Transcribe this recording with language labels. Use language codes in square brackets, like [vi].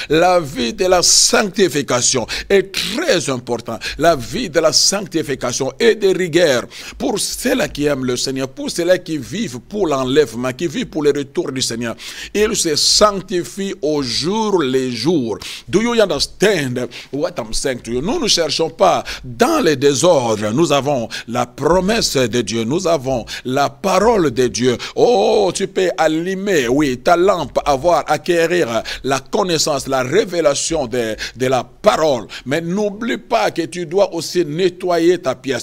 [fr] La vie de la sanctification est très importante. La vie de la sanctification et de rigueur. Pour ceux-là qui aiment le Seigneur, pour ceux-là qui vivent pour l'enlèvement, qui vivent pour le retour du Seigneur, ils se sanctifient au jour les jours. [en] Do you understand what I'm saying to you? [fr] Nous ne cherchons pas dans les désordres. Nous avons la promesse de Dieu. Nous avons la parole de Dieu. Oh, tu peux allumer, oui, ta lampe, acquérir la connaissance, la révélation de la parole. Mais n'oublie pas que tu dois aussi nettoyer ta pièce.